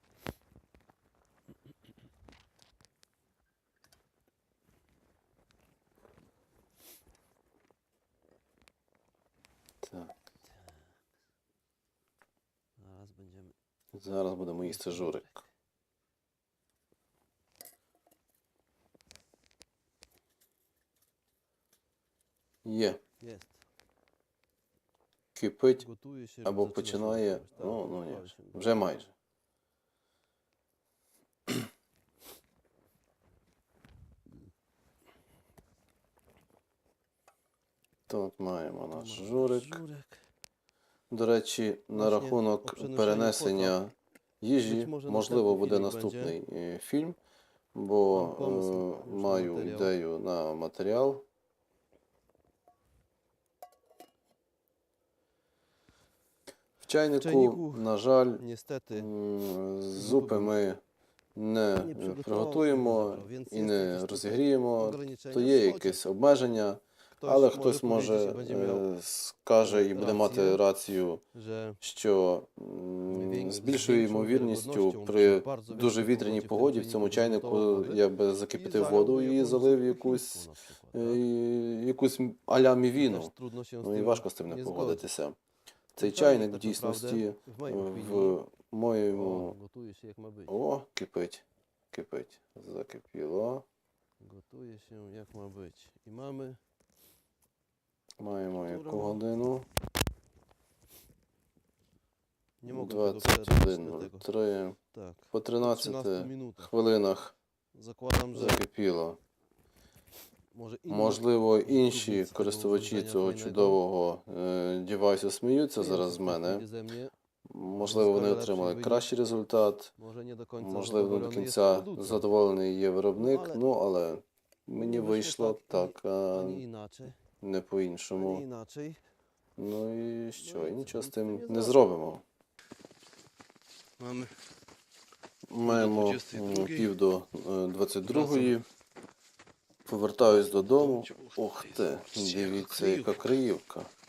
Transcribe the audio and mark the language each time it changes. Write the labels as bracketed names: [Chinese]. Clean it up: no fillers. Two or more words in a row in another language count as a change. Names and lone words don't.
[Ukrainian] Так, [Polish] Zaraz będziemy. [Ukrainian] зараз будемо їсти журик. Є, [Polish] Jest. [Ukrainian] кипить [Polish] Gotuje się. [Ukrainian] або [Polish] zaczyna się [Ukrainian] починає, [Polish] gotować. Tak, [Ukrainian] ну ні, [Polish] gotować się. [Ukrainian] вже майже. Тут маємо наш [Polish] Tu mamy [Ukrainian] журик. [Polish] żurek. [Ukrainian] До речі, на [Polish] Właśnie o [Ukrainian] рахунок [Polish] przenoszeniu [Ukrainian] перенесення їжі, [Polish] Być może [Ukrainian] можливо, [Polish] następny [Ukrainian] буде [Polish] filmik [Ukrainian] наступний фільм, бо [Polish] Mam pomysł już na [Ukrainian] маю матеріал. ідею на матеріал. В чайнику, чайнику, на жаль, [Polish] Niestety [Ukrainian] зупи ми не [Polish] nie przygotował, [Ukrainian] приготуємо [Polish] nie zabrał, więc [Ukrainian] і [Polish] jest [Ukrainian] не [Polish] jakieś tutaj [Ukrainian] розігріємо, [Polish] ograniczenia [Ukrainian] то [Polish] w [Ukrainian] є [Polish] zgodzie. [Ukrainian] якісь обмеження, [Polish] Ktoś [Ukrainian] але [Polish] może [Ukrainian] хтось може [Polish] powiedzieć i będzie miał, [Ukrainian] скаже і буде мати [Polish] rację, [Ukrainian] рацію, [Polish] że [Ukrainian] що з більшою ймовірністю при дуже вітряній погоді в цьому чайнику я би закипятив воду і залив якусь а-ля мівіну. Ну і важко з цим не погодитися. Цей чайник в дійсності в моєму... [Polish] Gotuje się jak ma być. [Ukrainian] О, кипить, кипить. Закипіло. [Polish] Gotuje się jak ma być. I mamy [Ukrainian] Маємо яку годину? [Polish] nie mogę tego przerwać tego. 21:03. Tak. [Ukrainian] По [Polish] Po 13 13 minutach. [Ukrainian] хвилинах [Polish] Zakładam, że [Ukrainian] закипіло. [Polish] może [Ukrainian] Можливо, інші [Polish] użytkownicy tego [Ukrainian] користувачі [Polish] urządzenia [Ukrainian] цього [Polish] fajnego [Ukrainian] чудового девайсу сміються [Polish] śmieją [Ukrainian] зараз [Polish] się [Ukrainian] з [Polish] w tej [Ukrainian] мене, [Polish] chwili ze mnie, [Ukrainian] Можливо, вони [Polish] Zyskali [Ukrainian] отримали [Polish] lepszy wynik. [Ukrainian] кращий результат, [Polish] Może nie do końca [Ukrainian] можливо, не до [Polish] zadowolony jest [Ukrainian] кінця [Polish] producent. [Ukrainian] задоволений є виробник, але ну, але мені [Polish] Nie wyszło [Ukrainian] вийшло [Polish] tak [Ukrainian] так, а [Polish] ani inaczej, [Ukrainian] не [Polish] ani [Ukrainian] по-іншому. [Polish] inaczej. [Ukrainian] Ну і що, Ну, і і нічого це, з ми тим це не не зробимо. [Polish] Mamy [Ukrainian] Маємо 22-ї. пів до 22-ї. Повертаюсь додому. Ух ти, дивіться, яка криївка.